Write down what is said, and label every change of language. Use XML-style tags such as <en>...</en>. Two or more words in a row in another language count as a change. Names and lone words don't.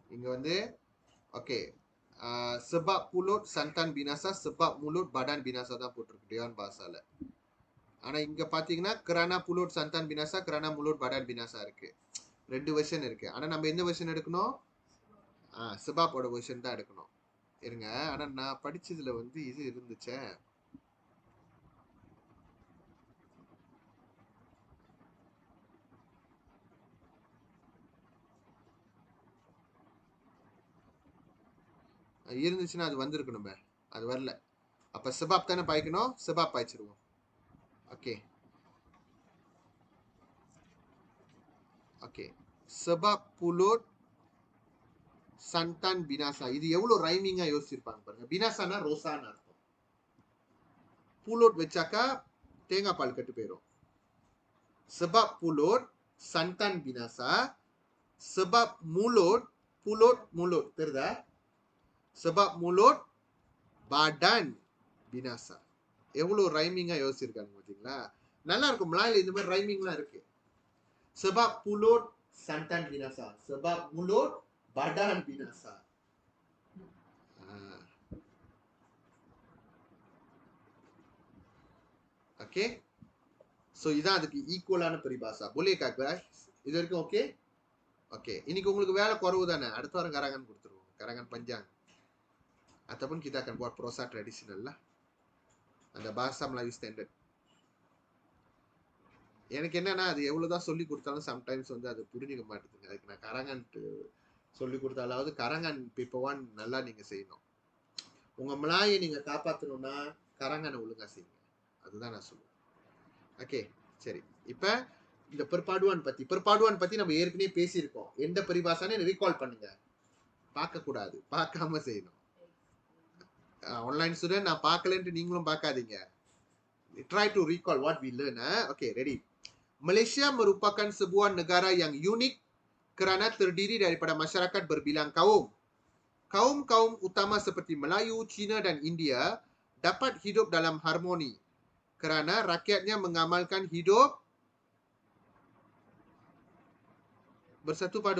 <ta>வந்து ஓகே</ta> <ms>sebab pulut santan binasa, sebab mulut badan binasa</ms> <ta>தான் போட்டிருக்கு டியான் பாசால. ஆனா இங்க பாத்தீங்கன்னா</ta> <ms>kerana pulut santan binasa, kerana mulut badan binasa இருக்கு.</ms> <ta>2 வெர்ஷன் இருக்கு. ஆனா நம்ம எந்த வெர்ஷன் எடுக்கணும்? sebabோட வெர்ஷன் தான் எடுக்கணும். இருங்க, ஆனா நான் படிச்சதுல வந்து இது இருந்துச்சே. இருந்துச்சுன்னா அது வந்திருக்கணுமே, அது வரல. அப்ப sebab தானே பாய்க்கணும், sebab பாய்ச்சிருவோம். ஓகே ஓகே</ta> <ms>sebab pulut santan binasa.</ms> <ta>இது எவ்வளவு ரைமிங்கா யோசிச்சிருப்பாங்க பாருங்க. பினாசானா ரோசான்னு அர்த்தம். புலோட் வச்சாக்கா தேங்காய் பால் கட்டு போயிடும்.</ta> <ms>sebab pulut santan binasa, sebab mulut, pulut mulut தெரியுதா? sebab mulut badan binasa.</ms> <ta>எவ்வளவு ரைமிங்கா யோசிச்சிருக்காங்க பாத்தீங்களா? நல்லா இருக்கும். மலாயில இந்த மாதிரி ரைமிங்லாம் இருக்கு. sebab pulut santan binasa, sebab mulut badan binasa. ஓகே, சோ இதான் அதுக்கு ஈக்குவலான பரிபாஷா.</ta> <ms>boleh kah guys?</ms> <ta>இது வரைக்கும் ஓகே? ஓகே, இன்னைக்கு உங்களுக்கு வேலை குறைவு தானே. அடுத்த வாரம் karangan கொடுத்துருவோம்.</ta> <ms>karangan panjang. Ataupun kita akan buat prosa tradisional lah.</ms> <ta>அந்த பாஷா மலாய் ஸ்டாண்டர்ட். எனக்கு என்னன்னா அது எவ்வளவுதான் சொல்லி கொடுத்தாலும் சம்டைம்ஸ் வந்து அது புரிஞ்சுக்க மாட்டேங்குது. அதுக்கு நான் கரங்கன் சொல்லி கொடுத்தாலாவது கரங்கன் பிப்பவான் நல்லா நீங்க செய்யணும். உங்க மலாயை நீங்க காப்பாற்றணும்னா கரங்கனை ஒழுங்கா செய்யுங்க. அதுதான் நான் சொல்லுவேன். ஓகே சரி, இப்ப இந்த பெருப்பாடுவான் பத்தி நம்ம ஏற்கனவே பேசியிருக்கோம். எந்த பரிபாஷான்னு ரீகால் பண்ணுங்க. பார்க்க கூடாது, பார்க்காம செய்யணும். ஆன்லைன் ஸ்டூடெண்ட் நான் பார்க்கலன்ட்டு நீங்களும் பார்க்காதீங்க.</ta> <en>Try to recall what we learn. Okay, ready.</en> <ms>Malaysia merupakan sebuah negara yang unik kerana terdiri daripada masyarakat berbilang kaum. Kaum-kaum utama seperti Melayu, Cina dan India dapat hidup dalam harmoni kerana rakyatnya mengamalkan hidup bersatu padu.</ms>